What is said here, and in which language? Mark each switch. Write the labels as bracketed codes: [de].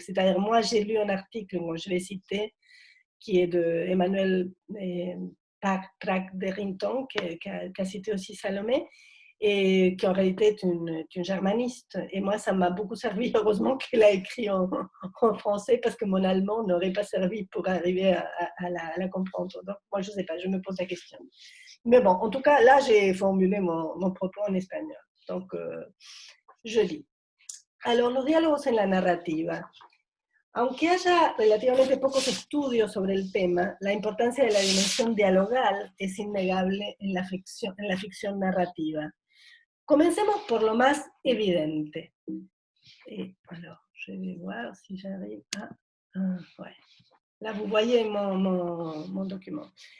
[fr] C'est-à-dire, moi, j'ai lu un article, moi, je vais citer, qui est de Emmanuel Prat Derrington, qui a cité aussi Salomé, et qui en réalité est une germaniste. Et moi, ça m'a beaucoup servi. Heureusement qu'elle a écrit en français, parce que mon allemand n'aurait pas servi pour arriver à la comprendre. Donc, moi, je ne sais pas, je me pose la question. Mais bon, en tout cas, là, j'ai formulé mon propos en espagnol. Donc, je lis. [es] Alors, los diálogos en la narrativa. Aunque haya relativamente pocos estudios sobre el tema, la importancia de la dimensión dialogal es innegable en la ficción narrativa. Comencemos por lo más évidente. [fr] Alors, je vais voir si j'arrive à... ouais. Là, vous voyez mon document.